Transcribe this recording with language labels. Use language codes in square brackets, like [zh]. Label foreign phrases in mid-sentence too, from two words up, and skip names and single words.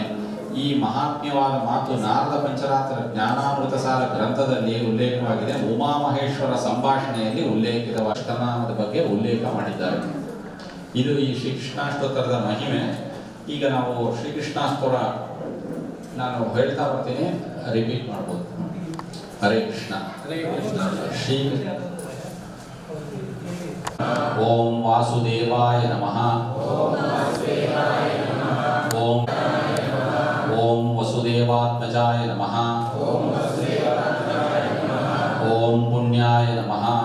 [kn] ಈ ಮಹಾತ್ಮ್ಯವಾದ ಮಾತು ನಾರದ ಪಂಚರಾತ್ರ ಜ್ಞಾನಾಮೃತ ಸಾರ ಗ್ರಂಥದಲ್ಲಿ ಉಲ್ಲೇಖವಾಗಿದೆ. ಉಮಾಮಹೇಶ್ವರ ಸಂಭಾಷಣೆಯಲ್ಲಿ ಉಲ್ಲೇಖಿತವಾದ ಶತನಾಮದ ಬಗ್ಗೆ ಉಲ್ಲೇಖ ಮಾಡಿದ್ದಾರೆ. ಇದು ಈ ಶ್ರೀಕೃಷ್ಣಾಷ್ಟೋತ್ತರದ ಮಹಿಮೆ. ಈಗ ನಾವು ಶ್ರೀಕೃಷ್ಣಾಷ್ಟೋತ್ತರ ನಾನು ಹೇಳ್ತಾ ಬರ್ತೀನಿ, ರಿಪೀಟ್ ಮಾಡ್ಬೋದು. [sa] ಹರೇ ಕೃಷ್ಣ. ಶ್ರೀ ಓಂ ವಾಸುದೇವಾಯ ನಮಃ. ಓಂ ವಸುದೇವಾತ್ಮಜಾಯ ನಮಃ. ಓಂ ಪುಣ್ಯಾಯ ನಮಃ.